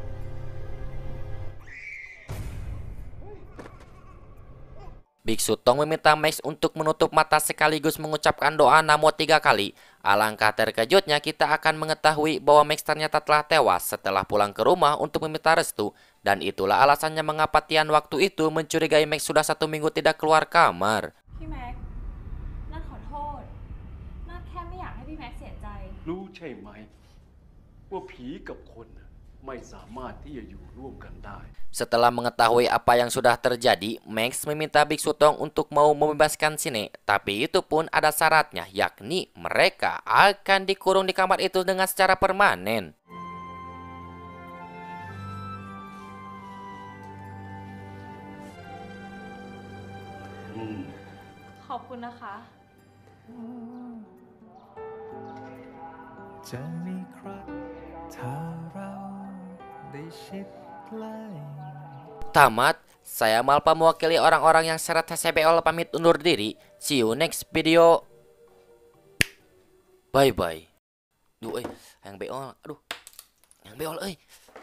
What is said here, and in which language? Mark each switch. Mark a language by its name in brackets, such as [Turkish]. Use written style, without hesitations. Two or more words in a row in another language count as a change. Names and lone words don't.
[Indonesian] Biksu Tong meminta Max untuk menutup mata sekaligus mengucapkan doa Namo 3 kali. Alangkah terkejutnya kita akan mengetahui bahwa Max ternyata telah tewas setelah pulang ke rumah untuk meminta restu. Dan itulah alasannya mengapa Tian waktu itu mencurigai Max sudah 1 minggu tidak keluar kamar. [Thai] พี่แม็กนัดขอโทษนัดแค่ไม่อยากให้พี่แม็กเสียใจ รู้ใช่ไหมว่าผีกับคนน่ะไม่สามารถที่จะอยู่ร่วมกันได้ [Indonesian] Setelah mengetahui apa yang sudah terjadi, Max meminta Biksu Tong untuk mau membebaskan Sine. Tapi itu pun ada syaratnya, yakni mereka akan dikurung di kamar itu dengan secara permanen. [Thai] ขอบคุณนะคะ จะมีใครถ้าเราได้ชิดใกล้ [Indonesian] Tamat, saya Malpa mewakili orang-orang yang syarat HCBL pamit undur diri. [English] See you next video. Bye bye. [Indonesian] Duh, yang beol, aduh, yang beol,